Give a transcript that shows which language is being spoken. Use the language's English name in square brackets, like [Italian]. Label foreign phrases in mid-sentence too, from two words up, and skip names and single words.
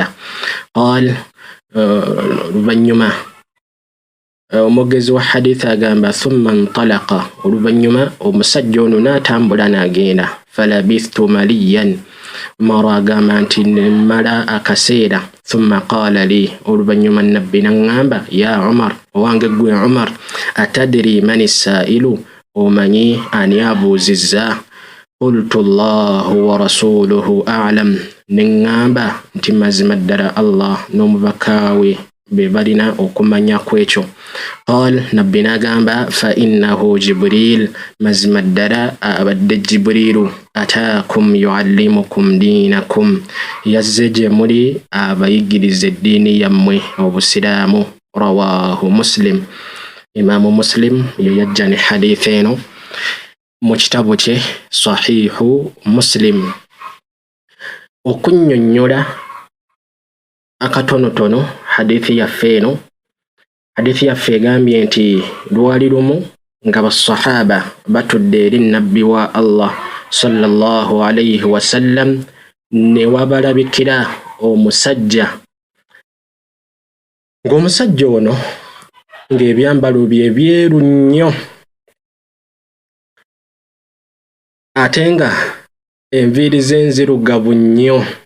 [Ganda] قال oluvannyuma omwogezi wa hadith agamba [Arabic] ثم انطلق [Ganda] oluvannyuma omusajja ono n'atambula n'agenda. [Arabic] فلبثت مليا [Ganda] Umar agamba nti nemala akaseera. [Arabic] ثم قال لي [Ganda] oluvannyuma nabbi n'aŋŋamba [Arabic] يا عمر [Ganda] owange ggwe Umar [Arabic] أتدري من السائل [Ganda] omanyi ani abuuzizza? [Arabic] قلت الله ورسوله أعلم [Ganda] neŋŋamba nti mazima ddala Allah n'omubaka we be balina okumanya kwekyo. قال nabbi n'agamba [Arabic] فإنه جبريل [Ganda] mazima ddala abadde Jibrilu [Arabic] أتاكم يعلمكم دينكم [Ganda] yazze gye muli abayigiriza eddiini yammwe obusiraamu. [Arabic] رواه مسلم [Ganda] Imaamu Muslim ye yajja ne hadith eno mu kitabu kye sahihu Muslim. Okunnyonnyola akatonotono hadithi yaffe eno, hadithi yaffe egambye nti lwali lumu nga basahaba batudde eri nabbi wa Allah [Arabic] صلى الله عليه وسلم [Ganda] ne wabalabikira omusajja, ng'omusajja ono ng'ebyambalo bye byeru nnyo ate nga enviiri ze nzirugavu nnyo.